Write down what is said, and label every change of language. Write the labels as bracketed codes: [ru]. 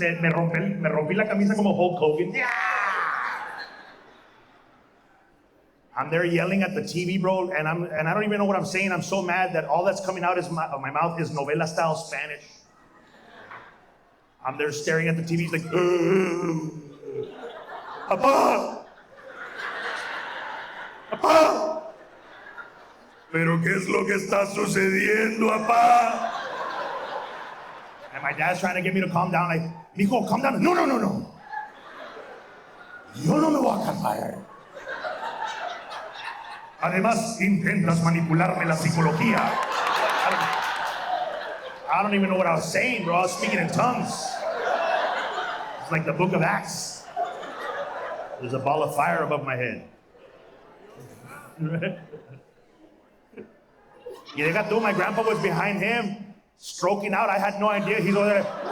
[es] Me rompí la camisa como Hulk Hogan. [en] Yeah! I'm there yelling at the TV, bro, and I don't even know what I'm saying. I'm so mad that all that's coming out of my mouth is novela-style Spanish. I'm there staring at the TV. He's like, Papá! [es] Papá! ¿Pero qué es lo que está sucediendo, papá? [en] And my dad's trying to get me to calm down. Like, [es] mijo, [en] calm down. [es] No. Yo no me voy a calmar. Además, intentas manipularme la psicología. [en] I don't even know what I was saying, bro. I was speaking in tongues. It's like the book of Acts. There's a ball of fire above my head. [es] Y deja tú, [en] my grandpa was behind him, stroking out. I had no idea. He's over there.